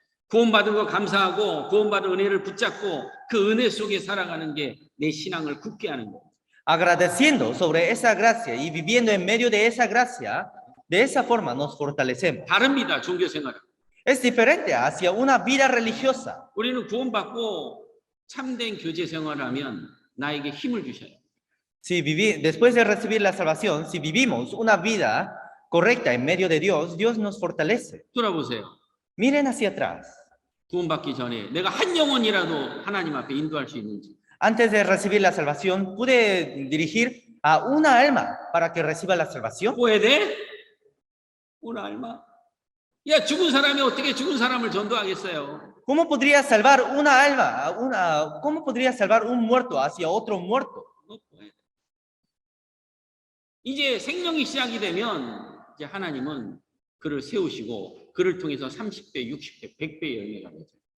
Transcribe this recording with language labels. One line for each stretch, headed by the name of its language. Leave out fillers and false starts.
Korean: 구원받은 거 감사하고 구원받은 은혜를 붙잡고 그 은혜 속에 살아가는 게 내 신앙을 굳게 하는 거예요.
Spanish: Agradeciendo sobre esa gracia y viviendo en medio de esa gracia, de esa forma nos fortalecemos.
Korean: 다릅니다. 종교 생활은.
Spanish: Es diferente hacia una vida religiosa.
Korean: 우리는 구원받고 참된 교제 생활을 하면 나에게 힘을 주셔요.
Spanish: Después de recibir la salvación, si vivimos una vida correcta en medio de Dios, Dios nos fortalece.
Korean: 돌아보세요.
Spanish: Miren hacia atrás.
Korean: 구원받기 전에 내가 한 영혼이라도 하나님 앞에 인도할 수 있는지.
Spanish: Antes de recibir la salvación, ¿pude dirigir a una alma para que reciba la salvación? ¿Puede? Una alma.
Korean: 야, 죽은 사람이 어떻게 죽은 사람을 전도하겠어요?
Spanish: ¿Cómo podría salvar una alma, cómo podría salvar un muerto hacia otro muerto?
Korean: 이제 생명이 시작이 되면 이제 하나님은 그를 세우시고 그를 통해서 30배, 60배, 100배 열매가 되죠.